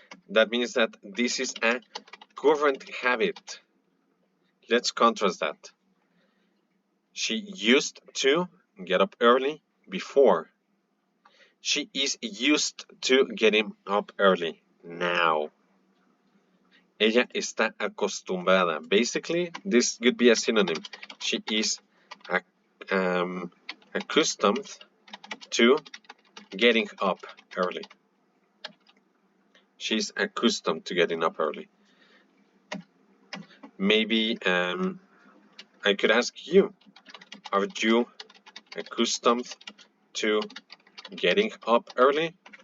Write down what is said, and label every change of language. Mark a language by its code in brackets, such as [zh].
[en] That means that this is a current habit. Let's contrast that. She used to get up early before. She is used to getting up early now. [es] Ella está acostumbrada. [en] Basically, this could be a synonym. She is accustomed to getting up early. She's accustomed to getting up early. Maybe I could ask you, are you accustomed to getting up early?